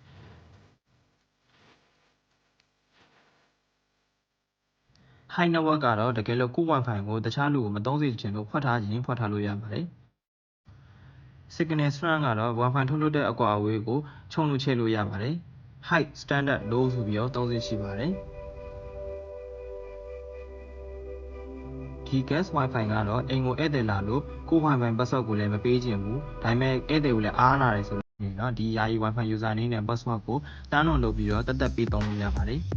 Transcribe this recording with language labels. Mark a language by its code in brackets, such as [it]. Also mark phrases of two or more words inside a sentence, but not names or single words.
[en] high network [my] ကတော့တကယ်လို့ကိုယ့် Wi-Fi ကိုတခြားလူကိုမသုံးစေချင်လို့ဖွက်ထားခြင်းဖွက်ထားလို့ရပါတယ် [en] signal strength [my] ကတော့ Wi-Fi ထုတ်လွှတ်တဲ့အကွာအဝေးကိုခြုံလို့ချဲ့လို့ရပါတယ် [en] high standard low [my] ဆိုပြီးတော့သုံးစေရှိပါတယ် ဒီ [en] guest Wi-Fi [my] ကတော့အိမ်ကိုဧည့်သည်လာလို့ကိုယ့် [en] Wi-Fi password [my] ကိုလည်းမပေးချင်ဘူးဒါပေမဲ့ဧည့်သည်ကိုလည်းအားနာတယ်ဆိုလို့เนาะဒီယာယီ [en] Wi-Fi user name [my] နဲ့ password ကိုတန်းလွန်လုပ်ပြီးတော့တက်ပေးသုံးလို့ရပါတယ်